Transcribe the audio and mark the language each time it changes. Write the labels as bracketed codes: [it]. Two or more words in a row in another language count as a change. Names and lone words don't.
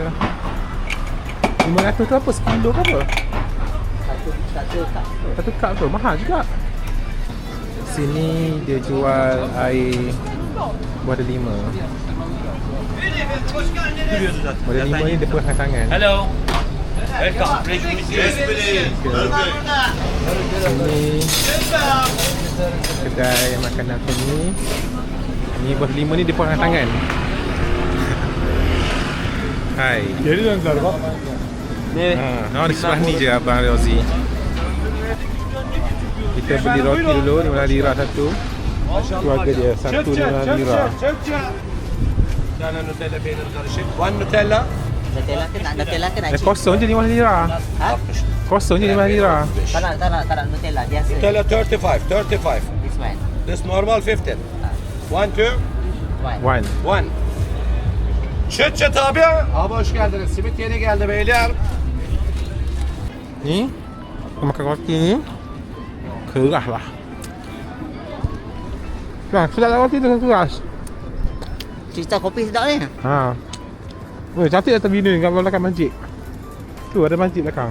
[ms] 500 tu apa? Sekilo ke apa? Satu cup tu? Mahal juga. Sini dia jual air buah delima. Buah delima ni dia pegang tangan. [en] Hello. Welcome. Pleasure to meet you. [ms] Sini kedai makanan macam ni. Ni buah delima ni dia pegang tangan. Hai. [tr] Geri döndüler bak. [ms] Di sebelah ni je Abang Rozi. Kita beli roti dulu, 15 lira satu. Tu harga dia, satu 15 lira. [tr] Tane Nutella peynir karışık. [en] One Nutella. [ms] Nutella ke nak Kosong je 15 lira. Ha? Kosong je 15 lira. Tak nak Nutella biasa. Nutella 35, 35. [en] This one. This normal 15. 1, 2, One. One. 1. [tr] Çıt çıt abi. Abi hoş geldiniz. Simit yeni geldi beyler. [ms] Ni, makan roti ni keras lah. Nah, sedap lah roti tu keras. Cerita kopi sedap ni. Ha. Oi, cantik atas video ni gambar belakang masjid. Tu ada masjid belakang.